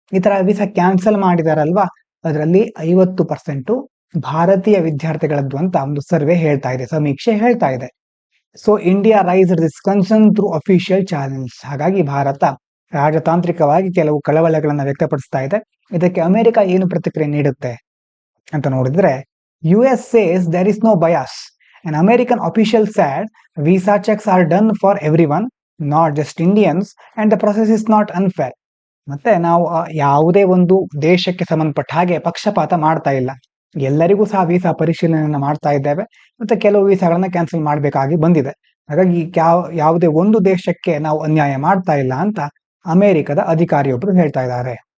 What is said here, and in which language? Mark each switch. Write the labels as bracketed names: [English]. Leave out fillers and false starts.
[Kannada] ಈ ತರ visa cancel ಮಾಡಿದಾರಲ್ವಾ, ಅದರಲ್ಲಿ 50% ಭಾರತೀಯ ವಿದ್ಯಾರ್ಥಿಗಳದ್ದು ಅಂತ ಒಂದು ಸರ್ವೆ ಹೇಳ್ತಾ ಇದೆ, ಸಮೀಕ್ಷೆ ಹೇಳ್ತಾ ಇದೆ. [English] So India raised this concern through official channels. [Kannada] ಹಾಗಾಗಿ ಭಾರತ ರಾಜತಾಂತ್ರಿಕವಾಗಿ ಕೆಲವು ಕಳವಳಗಳನ್ನು ವ್ಯಕ್ತಪಡಿಸ್ತಾ ಇದೆ. ಇದಕ್ಕೆ ಅಮೆರಿಕ ಏನು ಪ್ರತಿಕ್ರಿಯೆ ನೀಡುತ್ತೆ ಅಂತ ನೋಡಿದ್ರೆ, [English] US says there is no bias. An American official said visa checks are done for everyone, not just Indians, and the process is not unfair. [Kannada] ಮತ್ತೆ ನಾವು ಯಾವುದೇ ಒಂದು ದೇಶಕ್ಕೆ ಸಂಬಂಧಪಟ್ಟ ಹಾಗೆ ಪಕ್ಷಪಾತ ಮಾಡ್ತಾ ಇಲ್ಲ, ಎಲ್ಲರಿಗೂ ಸಹ ವೀಸಾ ಪರಿಶೀಲನೆಯನ್ನ ಮಾಡ್ತಾ ಇದ್ದೇವೆ. ಮತ್ತೆ ಕೆಲವು ವೀಸಾಗಳನ್ನ ಕ್ಯಾನ್ಸಲ್ ಮಾಡಬೇಕಾಗಿ ಬಂದಿದೆ. ಹಾಗಾಗಿ ಯಾವುದೇ ಒಂದು ದೇಶಕ್ಕೆ ನಾವು ಅನ್ಯಾಯ ಮಾಡ್ತಾ ಇಲ್ಲ ಅಂತ ಅಮೆರಿಕದ ಅಧಿಕಾರಿಯೊಬ್ಬರು ಹೇಳ್ತಾ ಇದ್ದಾರೆ.